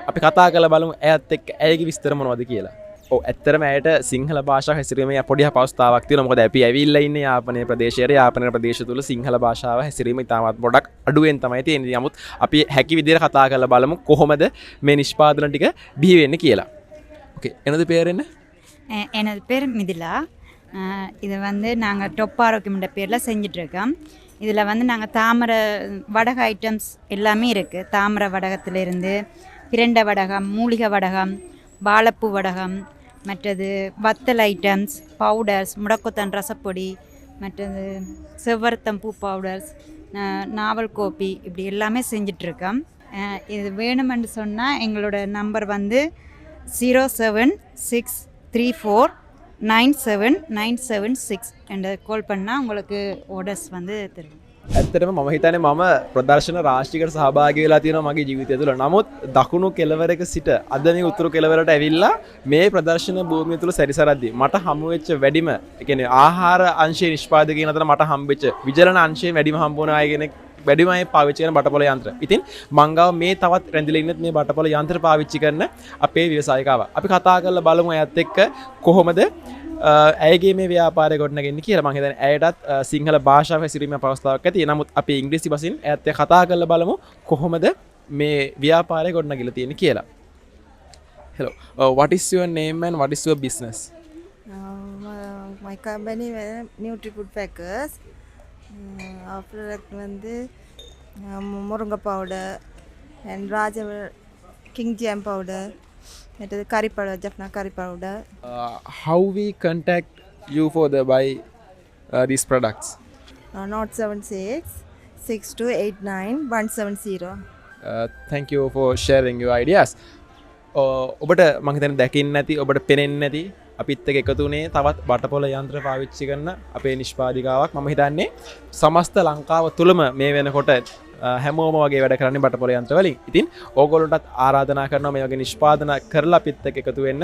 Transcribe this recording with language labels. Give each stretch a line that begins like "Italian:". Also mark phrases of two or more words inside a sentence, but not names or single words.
Sinhala: අපි කතා කරලා බලමු ඇයත් එක්ක ඇයගේ විස්තර මොනවද කියලා. ඔව් ඇත්තටම ඇයට සිංහල භාෂාව හැසිරීමේ පොඩි අපහසුතාවක් තියෙනවා. මොකද අපි ඇවිල්ලා ඉන්නේ යාපනයේ ප්‍රදේශයේ. යාපනයේ ප්‍රදේශ තුල සිංහල භාෂාව හැසිරීම ඉතාමත් පොඩක් අඩුවෙන් තමයි තියෙන්නේ. නමුත් අපි හැකි විදිහට කතා කරලා බලමු කොහොමද මේ නිෂ්පාදන ටික බිහි වෙන්නේ කියලා.
Tamil: ஓகே எனது பேர் என்ன? எனது பேர் மிதிலா. இது வந்து நாங்கள் டொப் ஆரோக்கியம்ன்ற பேரில் செஞ்சிட்ருக்கோம். இதில் வந்து நாங்கள் தாமரை வடக ஐட்டம்ஸ் எல்லாமே இருக்குது. தாமரை வடகத்திலிருந்து பிரண்டை வடகம், மூலிகை வடகம், வாழைப்பூ வடகம், மற்றது வத்தல் ஐட்டம்ஸ், பவுடர்ஸ், முடக்கொத்தன் ரசப்பொடி, மற்றது செவ்வரத்தம் பூ பவுடர்ஸ், நாவல் கோப்பி, இப்படி எல்லாமே செஞ்சிட்ருக்கோம். இது வேணுமென்று சொன்னால் எங்களோட நம்பர் வந்து 07634979776 என்ற கால் பண்ணால் உங்களுக்கு ஆர்டர்ஸ் வந்து தருவோம்.
Sinhala: ඇත්තටම මම හිතන්නේ මම ප්‍රදර්ශන රාශියකට සහභාගී වෙලා තියෙනවා මගේ ජීවිතය තුළ. නමුත් දකුණු කෙළවරක සිට අද මේ උතුරු කෙළවරට ඇවිල්ලා මේ ප්‍රදර්ශන භූමිය තුළ සැරිසරද්දී මට හමු වෙච්ච වැඩිම, ඒ කියන්නේ ආහාර අංශයේ නිෂ්පාදකයන් අතර මට හම්බෙච්ච විජලන අංශයෙන් වැඩිම හම්බ වුණ අය කෙනෙක් වැඩිම අය පාවිච්චි කරන බටපොළ යන්ත්‍ර. ඉතින් මං ගාව මේ තවත් රැඳිලා ඉන්නත් මේ බටපොළ යන්ත්‍ර පාවිච්චි කරන අපේ ව්‍යවසායිකාව. අපි කතා කරලා බලමු අයත් එක්ක කොහොමද ඇයගේ මේ ව්‍යාපාරය ගොඩනගන්නේ කියලා. මම හිතන්නේ ඇයටත් සිංහල භාෂාව හැසිරීමේ අවස්ථාවක් ඇති. නමුත් අපි ඉංග්‍රීසි භාෂෙන් ඇයත් එක්ක කතා කරලා බලමු කොහොමද මේ ව්‍යාපාරය ගොඩනගලා තියෙන්නේ කියලා.
English: Hello, what is your name and what is your business? My company Nutri Food Packers. Our product வந்து Moringa powder and Raja King Jam powder. It is curry powder, Jaffna curry powder. How we contact you for the buy these products? 076 6289 170. Thank you for sharing your ideas.
Sinhala: ඔබට මම හිතන්නේ දැකින්න නැති ඔබට පේන්නේ නැති අපිත් එක්ක එකතු වුණේ තවත් බටපොල යන්ත්‍ර පාවිච්චි කරන අපේ නිෂ්පාදිකාවක් මම හිතන්නේ සමස්ත ලංකාව තුලම මේ වෙනකොට හැමෝම වගේ වැඩ කරන්නේ බටපොල යන්ත්‍ර වලින්. ඉතින් ඕගොල්ලන්ටත් ආරාධනා කරනවා මේ වගේ නිෂ්පාදන කරලා අපිත් එක්ක එකතු වෙන්න.